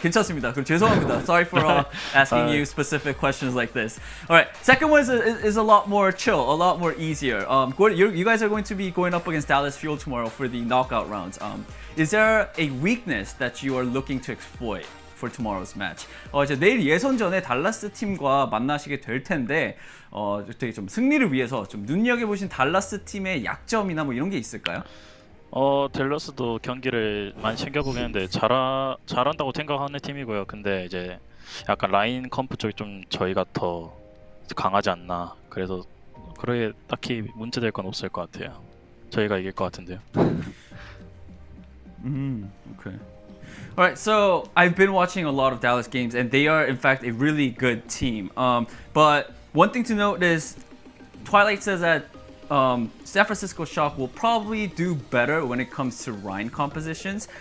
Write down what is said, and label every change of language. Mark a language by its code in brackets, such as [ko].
[ko] 괜찮습니다. 죄송합니다. [en] Sorry for asking you specific questions like this. Alright, second one is a lot more chill, a lot more easier. You guys are going to be going up against Dallas Fuel tomorrow for the knockout rounds. Is there a weakness that you are looking to exploit for tomorrow's match? [ko] 이제 내일 예선전에 달라스 팀과 만나시게 될 텐데 되게 좀 승리를 위해서 좀 눈여겨보신 달라스 팀의 약점이나 뭐 이런 게 있을까요? 댈러스도 경기를 많이 챙겨보긴 했는데 잘한다고 생각하는 팀이고요. 근데 이제 약간 라인 컴프 쪽이 좀 저희가 더 강하지 않나. 그래서 그러게 딱히 문제될 건 없을 것 같아요. 저희가 이길 것 같은데요. [en] Okay. Alright, so I've been watching a lot of Dallas games, and they are in fact a really good team. But one thing to note is Twilight says that San Francisco Shock will probably do better when it comes to Rhine compositions.